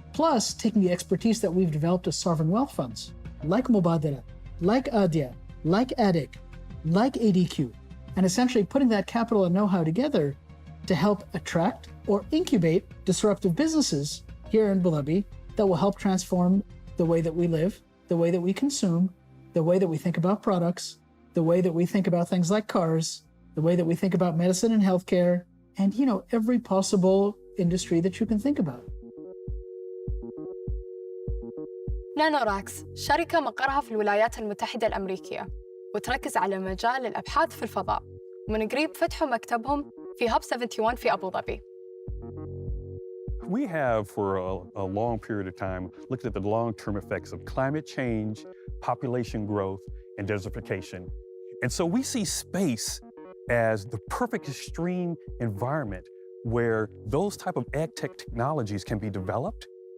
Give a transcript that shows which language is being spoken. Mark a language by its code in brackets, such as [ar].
[en] plus taking the expertise that we've developed as sovereign wealth funds, like Mubadalة, like Adia, like ADIC, like ADQ, and essentially putting that capital and know-how together to help attract or incubate disruptive businesses here in Abu Dhabi that will help transform the way that we live, the way that we consume, the way that we think about products, the way that we think about things like cars, the way that we think about medicine and healthcare, and every possible industry that you can think about. [ar] نانوراكس شركة مقرها في الولايات المتحدة الأمريكية وتركز على مجال الأبحاث في الفضاء، ومن قريب فتحوا مكتبهم في هاب 71 في أبو ظبي. [en] We have, for a long period of time, looked at the long-term effects of climate change, population growth, and desertification. And so we see space as the perfect extreme environment where those type of ag tech technologies can be developed.